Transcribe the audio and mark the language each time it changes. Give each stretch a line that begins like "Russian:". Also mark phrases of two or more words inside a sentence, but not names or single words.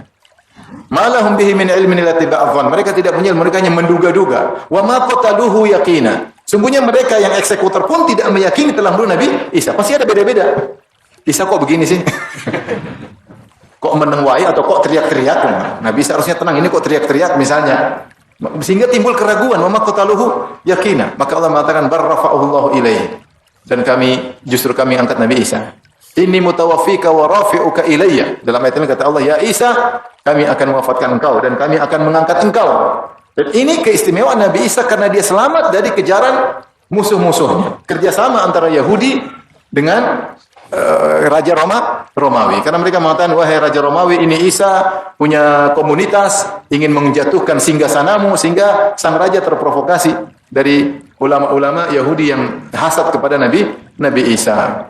Arabic: ما لهم به من علم إلا اتباع الظن,
Indonesian: mereka tidak punya ilmu, mereka hanya menduga-duga.
Arabic: وما قتلوه يقينا,
Indonesian: sungguhnya mereka yang eksekutor pun tidak meyakini telah membunuh Nabi Isa. Pasti ada beda-beda. Isa kok begini sih? Kok menengwai atau kok teriak-teriak? Nabi Isa harusnya tenang, ini kok teriak-teriak misalnya. Sehingga timbul keraguan,
Arabic: وما قتلوه يقينا.
Indonesian: Maka Allah mengatakan
Arabic: بل رفعه الله إليه.
Indonesian: Dan justru kami angkat Nabi Isa.
Arabic: إني متوفيك ورافعك إلي.
Indonesian: Dalam ayat ini kata Allah, ya Isa, kami akan mewafatkan engkau dan kami akan mengangkat engkau. Dan ini keistimewaan Nabi Isa karena dia selamat dari kejaran musuh-musuhnya. Kerjasama antara Yahudi dengan Raja Romawi. Karena mereka mengatakan, wahai Raja Romawi, ini Isa punya komunitas, ingin menjatuhkan singgasanamu, sehingga sang raja terprovokasi dari ulama-ulama Yahudi yang hasad kepada Nabi Isa.